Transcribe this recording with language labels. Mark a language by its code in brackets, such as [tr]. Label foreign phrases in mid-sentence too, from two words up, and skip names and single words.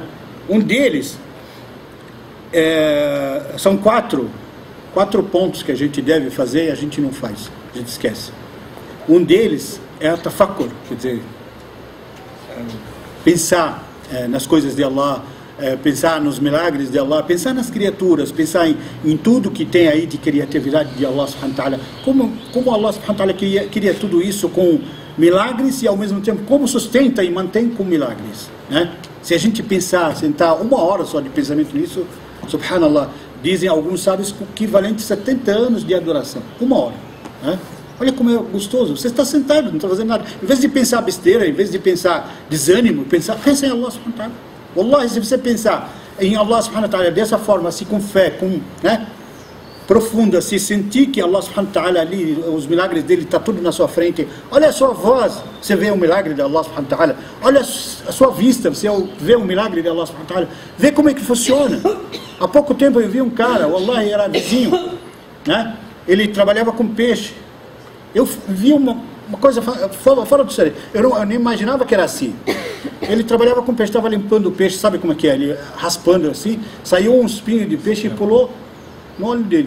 [pt] Um deles são quatro pontos que a gente deve fazer e a gente não faz, a gente esquece. Um deles é a tafakkur, quer dizer, pensar nas coisas de Allah, pensar nos milagres de Allah, pensar nas criaturas, pensar em tudo que tem aí de criatividade de [ar] Allah subhanahu wa ta'ala, [pt] como [ar] Allah subhanahu wa ta'ala [pt] queria tudo isso com milagres e ao mesmo tempo como sustenta e mantém com milagres, né? Se a gente pensar, sentar 1 hora só de pensamento nisso, subhanallah, dizem alguns sábios equivalente a 70 anos de adoração, 1 hora, né? Olha como é gostoso, você está sentado, não está fazendo nada. Em vez de pensar besteira, em vez de pensar desânimo, pensa em [ar] Allah subhanahu wa ta'ala. [pt] Wallahi, se você pensar em [ar] Allah subhanahu wa ta'ala [pt] dessa forma, assim com fé, né, profunda, se sentir que [ar] Allah subhanahu wa ta'ala [pt] ali, os milagres dele está tudo na sua frente. Olha a sua voz, você vê o milagre de [ar] Allah subhanahu wa ta'ala. [pt] Olha a sua vista, você vê o milagre de [ar] Allah subhanahu wa ta'ala. [pt] Vê como é que funciona. Há pouco tempo eu vi um cara, wallahi, era vizinho, né? Ele trabalhava com peixe. Eu vi uma coisa fora do sério. Eu nem imaginava que era assim. Ele trabalhava com peixe, estava limpando o peixe, sabe como é que é? Ele raspando assim, saiu um espinho de peixe e pulou no olho dele.